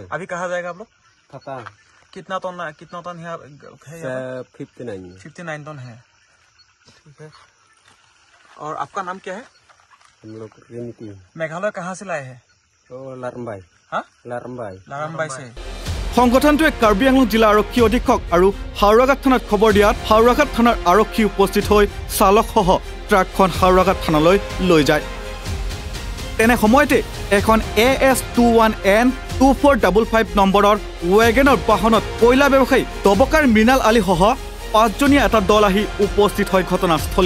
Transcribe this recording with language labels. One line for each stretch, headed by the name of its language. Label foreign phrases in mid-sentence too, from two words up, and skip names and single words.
Hindi: अभी कहाँ जाएगा आप लोग? पता कितना टन है? 59 टन है। ठीक है। और आपका नाम क्या है? हम लोग रिमिती। मेघालय कहाँ से लाए हैं? तो लारम्बाई। हाँ, लारम्बाई से।
Assamese: সংগঠনটোৱে কাৰ্বি আংলং জিলা আৰক্ষী অধীক্ষক আৰু হাওৰাঘাট থানাত খবৰ দিয়াত হাওৰাঘাট থানাৰ আৰক্ষী উপস্থিত হৈ চালকসহ ট্ৰাকখন হাওৰাঘাট থানালৈ লৈ যায়। তেনে সময়তে এখন AS21N2455 নম্বৰৰ ৱেগেনৰ বাহনত কয়লা ব্যৱসায়ী দবকাৰ মৃণাল আলীসহ 5জনীয়া এটা দল আহি উপস্থিত হয় ঘটনাস্থলীত।